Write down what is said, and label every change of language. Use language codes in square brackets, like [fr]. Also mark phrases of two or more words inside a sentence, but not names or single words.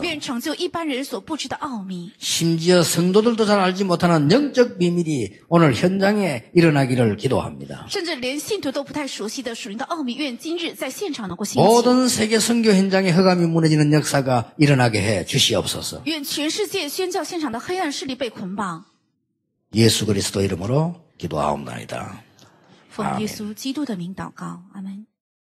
[zh] 愿成就一般人所不知的奥秘， [ko] 심지어 성도들도 잘 알지 못하는 영적 비밀이 오늘 현장에 일어나기를 기도합니다. [zh] 甚至连信徒都不太熟悉的属灵的奥秘，愿今日在现场能够兴起。 [ko] 모든 세계 선교 현장에 흑암이 무너지는 역사가 일어나게 해 주시옵소서. [zh] 愿全世界宣教现场的黑暗势力被捆绑。 [ko] 예수 그리스도 이름으로 기도하옵나이다. [zh] 奉耶稣基督的名祷告，阿门。